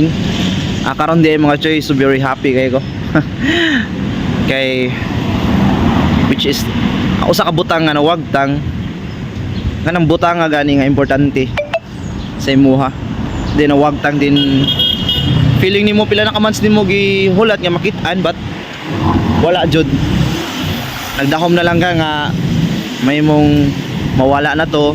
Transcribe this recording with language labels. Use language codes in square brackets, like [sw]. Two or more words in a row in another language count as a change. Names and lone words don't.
[ceb] Karon di mga Choy, [en] so very happy [ceb] kayo ko. Kay [en] which is [ceb] usa ka butang nga nawagtang kanang butang nga gani nga importante sa imuha. Then nawagtang din feeling nimo pila na ka months nimo gihulat nga makit-an but wala jud. Nagdahom na lang ka nga may mong mawala na to.